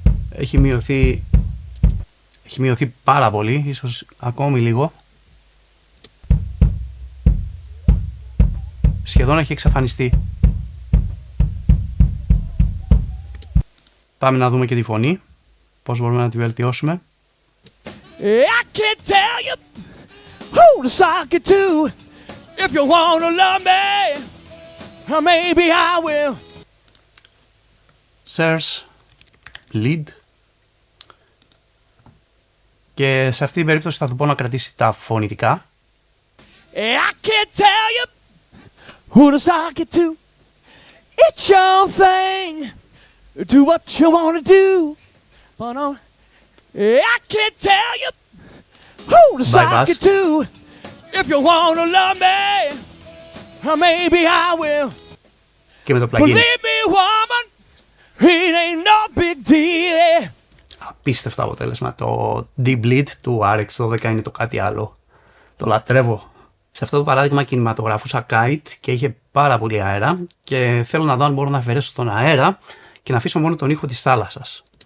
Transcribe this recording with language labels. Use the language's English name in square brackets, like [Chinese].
[Greek] Έχει μειωθεί πάρα πολύ, ίσως ακόμη λίγο. Σχεδόν έχει εξαφανιστεί. Πάμε να δούμε και τη φωνή, πώς μπορούμε να τη βελτιώσουμε. [English] I can't tell you who to sock it to. If you want to love me, maybe I will. Search, lead. [Greek] Και σε αυτή την περίπτωση θα του πω να κρατήσει τα φωνητικά. [English] I can't tell you who to sock it to. It's your thing. Do what you want to do. But I can't tell you who to sock it to. If you want to love me, maybe I will. [Greek] Και με το plugin. [English] Believe me, woman, it ain't no big deal. [Greek] Απίστευτο αποτέλεσμα. Το D-Bleed του RX12 είναι το κάτι άλλο. Το λατρεύω. Σε αυτό το παράδειγμα κινηματογραφούσα kite και είχε πάρα πολύ αέρα και θέλω να δω αν μπορώ να αφαιρέσω τον αέρα και να αφήσω μόνο τον ήχο της θάλασσας.